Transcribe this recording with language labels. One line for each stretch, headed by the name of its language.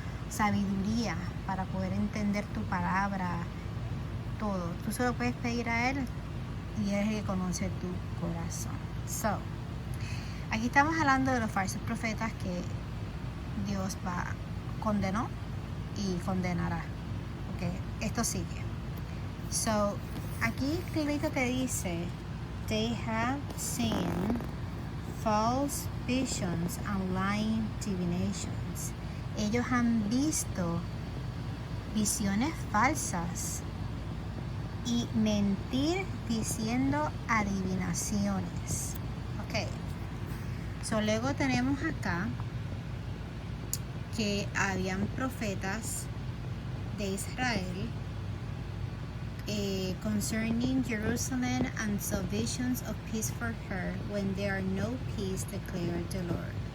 Spanish: Sabiduría para poder entender tu palabra, todo. Tú solo puedes pedir a Él y Él es el que conoce tu corazón. So, aquí estamos hablando de los falsos profetas que Dios condenó y condenará. Okay, esto sigue.
English: So,
Spanish: aquí clarito te dice,
English: they have seen false visions and lying divinations.
Spanish: Ellos han visto visiones falsas y mentir diciendo adivinaciones.
English: Ok. So,
Spanish: luego tenemos acá que habían profetas de Israel
English: concerning Jerusalem and saw visions of peace for her when there are no peace, declared the Lord.